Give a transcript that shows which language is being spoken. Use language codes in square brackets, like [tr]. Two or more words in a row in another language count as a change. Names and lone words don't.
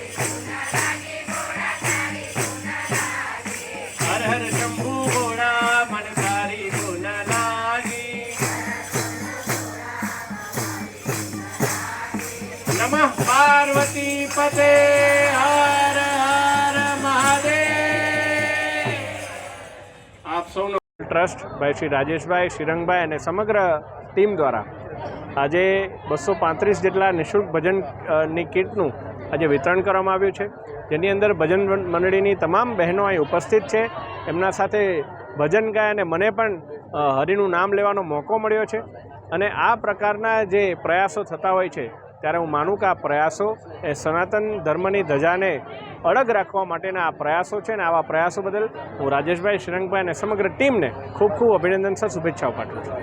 [gu] હર હર શંભુ ઘોડા મન તારી ધૂન લાગી, નમઃ પાર્વતી પતે હર હર મહાદેવ। आप સૌનો ટ્રસ્ટ ભાઈ શ્રી રાજેશભાઈ, શ્રીરંગભાઈ અને સમગ્ર ટીમ દ્વારા આજે 235 જેટલા નિઃશુલ્ક ભજનની કીટનું આજે વિતરણ કરવામાં આવ્યું છે, જેની અંદર ભજન મંડળીની તમામ બહેનો અહીં ઉપસ્થિત છે। એમના સાથે ભજન ગાય અને મને પણ હરિનું નામ લેવાનો મોકો મળ્યો છે અને આ પ્રકારના જે પ્રયાસો થતા હોય છે ત્યારે હું માનું કે આ પ્રયાસો એ સનાતન ધર્મની ધજાને અડગ રાખવા માટેના આ પ્રયાસો છે ને આવા પ્રયાસો બદલ હું રાજેશભાઈ, શ્રીરંગભાઈ અને સમગ્ર ટીમને ખૂબ ખૂબ અભિનંદન સર શુભેચ્છાઓ પાઠવું છું।